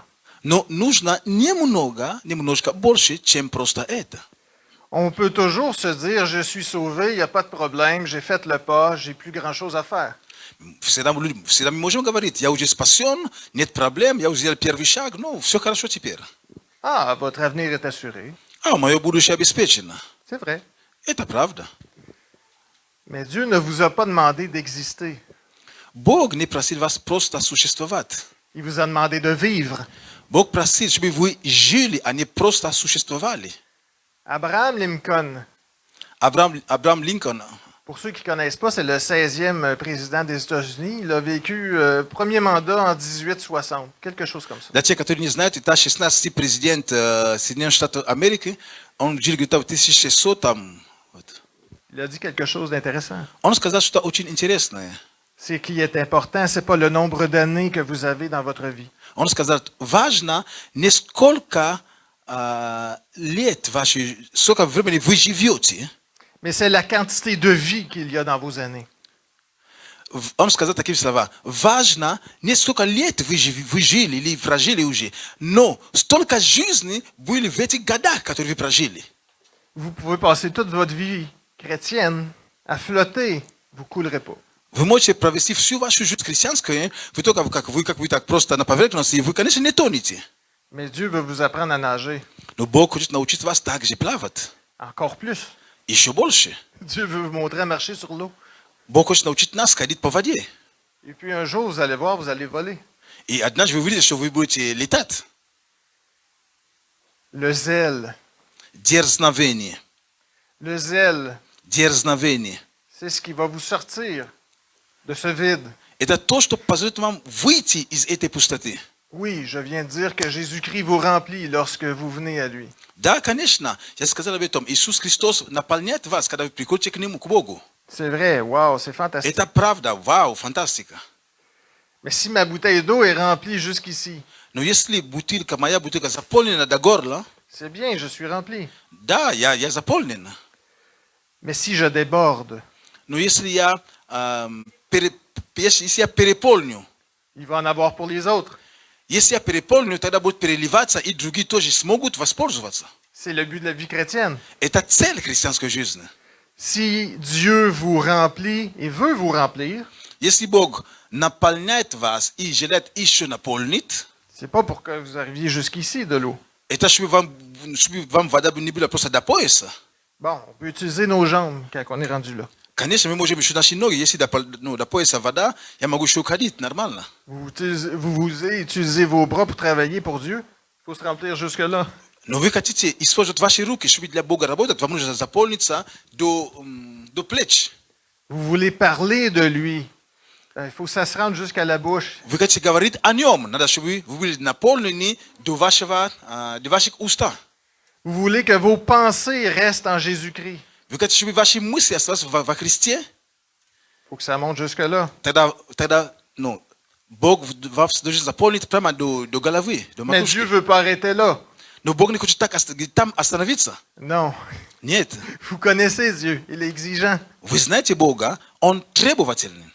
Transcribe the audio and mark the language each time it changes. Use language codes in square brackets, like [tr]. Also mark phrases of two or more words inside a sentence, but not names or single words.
[ru] Но нужно немножко больше, чем просто это. [fr] On peut toujours se dire, je suis sauvé, il n'y a pas de problème, j'ai fait le pas, j'ai plus grand-chose à faire. [ru] Всегда мы можем говорить, я уже спасен, нет проблем, я уже сделал первый шаг, ну, все хорошо теперь. [fr] Ah, votre avenir est assuré. [ru] Мое будущее обеспечено. [fr] C'est vrai. [ru] Это правда. [fr] Mais Dieu ne vous a pas demandé d'exister. [ru] Бог не просил вас просто существовать. [fr] Il vous a demandé de vivre. [ru] Бог просил, чтобы вы жили, а не просто существовали. [fr] Abraham Lincoln, [ru] Абрам Линкольн, [fr] pour ceux qui ne connaissent pas, c'est le 16e président des États-Unis. Il a vécu premier mandat en 1860, quelque chose comme ça. [ru] для тех, которые не знают, это 16-й президент Соединенных Штатов Америки. Он жил где-то в 1600 там. Вот. [fr] Il a dit quelque chose d'intéressant. [ru] Он сказал что-то очень интересное. [fr] Ce qui est important, ce n'est pas le nombre d'années que vous avez dans votre vie. [ru] Он сказал, важно не сколько лет сколько времени вы живете. [fr] Mais c'est la quantité de vie qu'il y a dans vos années. [ru] Он сказал такие слова. Важно не сколько лет вы жили или прожили уже, но столько жизни были в этих годах, которые вы прожили. [fr] Vous pouvez passer toute votre vie chrétienne à flotter, vous ne coulerez pas. [ru] Вы можете провести всю вашу жизнь христианскую, вы только как вы так просто на поверхности, и вы, конечно, не тонете. [fr] Mais Dieu veut vous apprendre à nager. [ru] Но Бог хочет научить вас также плавать. [fr] Encore plus. [ru] Еще больше. [fr] Dieu veut vous montrer à marcher sur l'eau. [ru] Бог хочет научить нас ходить по воде. [fr] Et puis un jour, vous allez voir, vous allez voler. [ru] И однажды вы увидите, что вы будете летать. [fr] Le zèle. [ru] Дерзновение. [fr] Le zèle, [ru] Дерзновение. [fr] c'est ce qui va vous sortir de ce vide. [ru] Это то, что позволит вам выйти из этой пустоты. [fr] Oui, je viens de dire que Jésus-Christ vous remplit lorsque vous venez à lui. [ru] Да, конечно. Я сказал об этом. Иисус Христос наполняет вас, когда вы приходите к Нему, к Богу. [fr] C'est vrai, wow, c'est fantastique. [ru] Это правда. Вау, фантастика. [fr] Mais si ma bouteille d'eau est remplie jusqu'ici, [ru] Но если моя бутылка заполнена до горла, [fr] c'est bien, je suis rempli. [ru] да, я заполнен. [fr] Mais si je déborde, [ru] Но если я переполню, [fr] il va en avoir pour les autres. [ru] если я переполню, тогда будет переливаться, и другие тоже смогут воспользоваться. [fr] C'est le but de la vie chrétienne. [ru] Это цель христианской жизни. [fr] Si Dieu vous remplit et veut vous remplir, [ru] Если Бог наполняет вас и желает еще наполнить, [fr] c'est pas pour que vous arriviez jusqu'ici de l'eau. [ru] это чтобы вам вода не была просто до пояса. [fr] Bon, on peut utiliser nos jambes quand on est rendu là. [ru] Конечно, мы можем еще наши ноги, если до пояса вода, я могу еще ходить нормально. [fr] Vous utilisez vos bras pour travailler pour Dieu. Il faut se remplir jusque-là. [ru] Но вы хотите использовать ваши руки, чтобы для Бога работать, вам нужно заполниться до плеч. [fr] Vous voulez parler de lui. Il faut que ça se rende jusqu'à la bouche. [ru] Вы хотите говорить о нем, надо, чтобы вы были наполнены до ваших уста. [fr] Vous voulez que vos pensées restent en Jésus-Christ. [ru] Вы хотите, чтобы ваши мысли остались во Христе? [fr] Il faut que ça monte jusque-là. [ru] Тогда Бог вас заполнит прямо до головы, до [fr] Mais Dieu [ru] makushki. [fr] ne veut pas arrêter là. [ru] Но Бог не хочет так там остановиться. [fr] Non. [ru] Нет. [fr] Vous connaissez Dieu. Il est exigeant. [ru] Вы знаете Бога, Он требовательный.